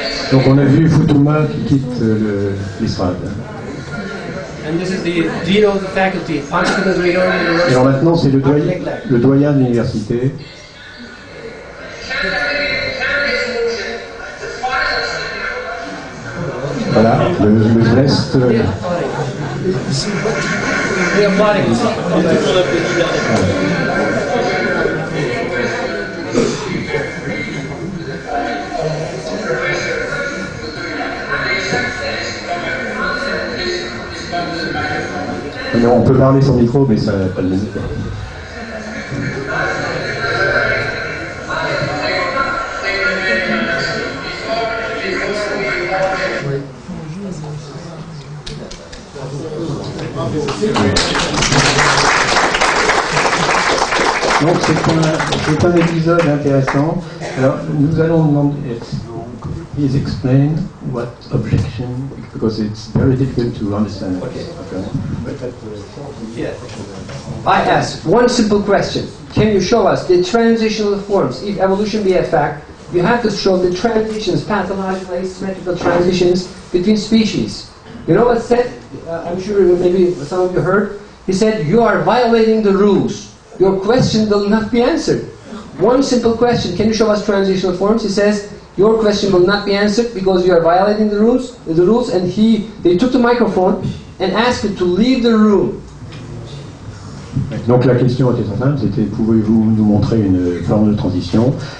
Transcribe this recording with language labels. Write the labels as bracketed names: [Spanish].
[French] Donc on a vu Futuyma qui quitte l'estrade. [English] And this is the dean of the faculty, Panchakula University. [French] Et alors maintenant c'est le doyen de l'université. Voilà, le reste. [English] We are plotting. [French] On peut parler sans micro, mais ça n'a pas de limite. Donc c'est un épisode intéressant. Alors nous allons demander, [English] please explain what objection, because it's very difficult to understand. Okay. I ask one simple question. Can you show us the transitional forms? If evolution be a fact, you have to show the transitions, pathological asymmetrical transitions between species. You know what said? I'm sure maybe some of you heard. He said, you are violating the rules. Your question will not be answered. One simple question, can you show us transitional forms? He says, your question will not be answered because you are violating the rules. And they took the microphone and asked him to leave the room. [French] Donc la question était très simple, c'était pouvez-vous nous montrer une forme de transition?